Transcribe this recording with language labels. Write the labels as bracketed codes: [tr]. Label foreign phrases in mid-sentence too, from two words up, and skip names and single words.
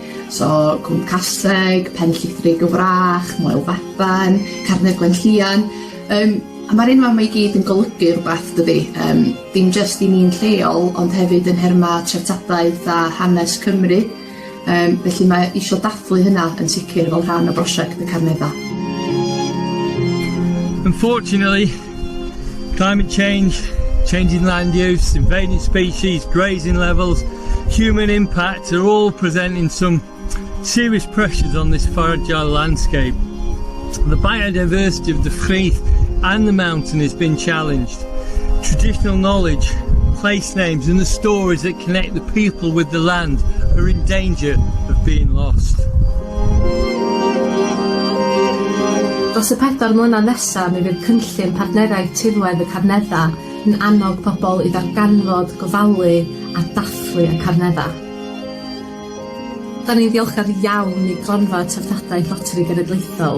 [cy] So, Cwm Caseg, Pen Llithrig y Wrach, Moel Faban, Carnedd Gwenllian. A mae'r enwau yma i gyd yn golygu rhywbeth, dydy. Dim jyst i ni'n lleol, ond hefyd yn herma treftadaeth a hanes Cymru. Felly mae eisiau dathlu hynna yn sicr fel rhan o brosiect y Carneddau. [en] Unfortunately, climate change, changing land use, invading species, grazing levels, human impact are all presenting some serious pressures on this fragile landscape. The biodiversity of the Frith and the mountain has been challenged. Traditional knowledge, place names and the stories that connect the people with the land are in danger of being lost. [cy] Dros y 4 mlynedd nesaf, mi fydd cynllun partneriaeth tirwedd y Carneddau yn annog pobl i ddarganfod, gofalu a dathlu y Carneddau. Da ni'n ddiolchgar iawn i gronfa treftadaeth loteri genedlaethol.